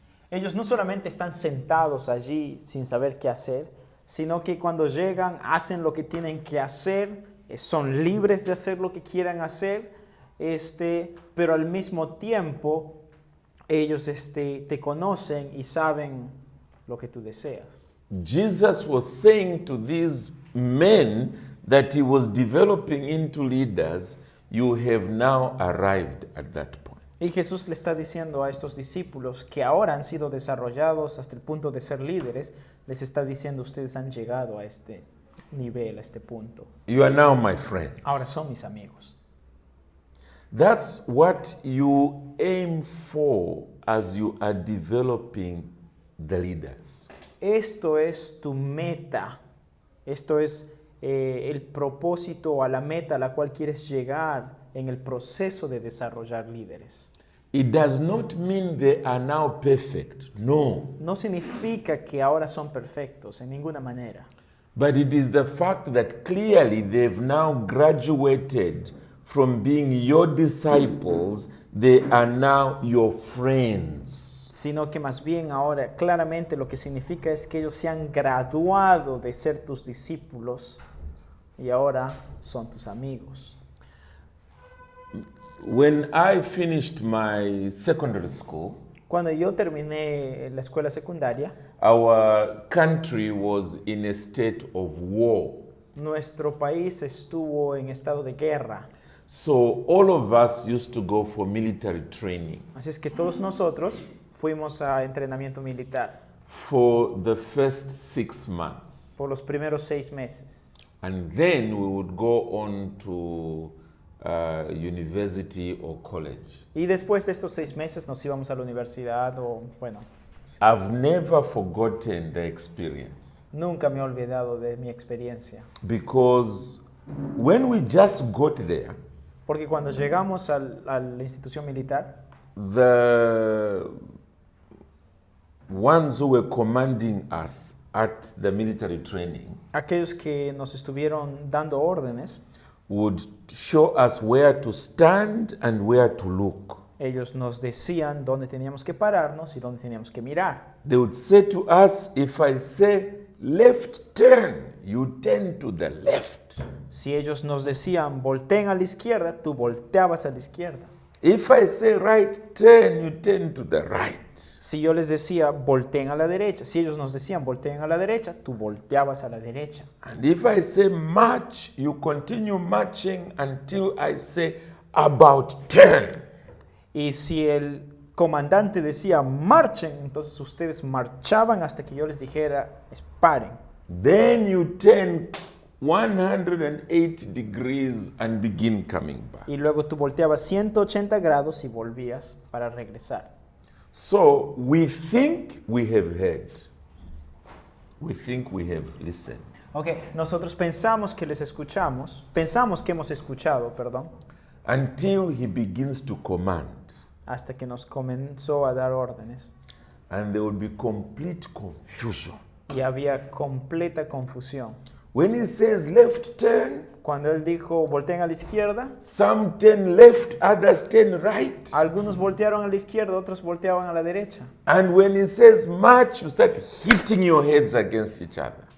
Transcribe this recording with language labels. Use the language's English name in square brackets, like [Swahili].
[Spanish] Ellos no solamente están sentados allí sin saber qué hacer, sino que cuando llegan hacen lo que tienen que hacer, son libres de hacer lo que quieran hacer, pero al mismo tiempo ellos te conocen y saben lo que tú deseas. [English] Jesus was saying to these men that he was developing into leaders, you have now arrived at that point. [Spanish] Y Jesús le está diciendo a estos discípulos que ahora han sido desarrollados hasta el punto de ser líderes, les está diciendo, ustedes han llegado a este nivel, a este punto. [English] You are now my friends. [Spanish] Ahora son mis amigos. [English] That's what you aim for as you are developing the leaders. [Spanish] Esto es tu meta. Esto es el propósito a la meta a la cual quieres llegar en el proceso de desarrollar líderes. [English] It does not mean they are now perfect. [Spanish] No. No significa que ahora son perfectos en ninguna manera. [English] But it is the fact that clearly they've now graduated from being your disciples, they are now your friends. [Spanish] Sino que más bien ahora claramente lo que significa es que ellos se han graduado de ser tus discípulos y ahora son tus amigos. [English] When I finished my secondary school, [Spanish] Cuando yo terminé la escuela secundaria, [English] our country was in a state of war. [Spanish] nuestro país estuvo en estado de guerra. [English] So all of us used to go for military training. [Spanish] Así es que todos nosotros fuimos a entrenamiento militar [English] For the first 6 months. [Spanish] por los primeros 6 meses. [English] And then we would go on to university or college. [Spanish] Y después de estos 6 meses nos íbamos a la universidad o, bueno, [English] I've never forgotten the experience. [Spanish] nunca me he olvidado de mi experiencia. [English] Because when we just got there, [Spanish] Porque cuando llegamos a la institución militar, [English] the ones who were commanding us at the military training [Spanish] aquellos que nos estuvieron dando órdenes, [English] would show us where to stand and where to look. [Spanish] ellos nos decían dónde teníamos que pararnos y dónde teníamos que mirar. [English] They would say to us, if I say left turn, you turn to the left. [Spanish] Si ellos nos decían volteen a la izquierda, tú volteabas a la izquierda. [English] If I say right turn, you turn to the right. [Spanish] Si yo les decía volteen a la derecha, si ellos nos decían volteen a la derecha, tú volteabas a la derecha. [English] And if I say march, you continue marching until I say about turn. [Spanish] Y si el comandante decía marchen, entonces ustedes marchaban hasta que yo les dijera paren. [English] Then you turn 180 degrees and begin coming back. [Spanish] Y luego tú volteabas 180 grados y volvías para regresar. [English] So we think we have heard. We think we have listened. [Spanish] Ok, nosotros pensamos que hemos escuchado, perdón, [English] Until he begins to command. [Spanish] hasta que nos comenzó a dar órdenes. [English] And there will be complete confusion. [Spanish] Y había completa confusión. [English] When he says left turn, [Spanish] Cuando él dijo volteen a la izquierda, [English] some turn left, others turn right. [Spanish] algunos voltearon a la izquierda, otros volteaban a la derecha. [English] And when he says march, you start hitting your heads against each other.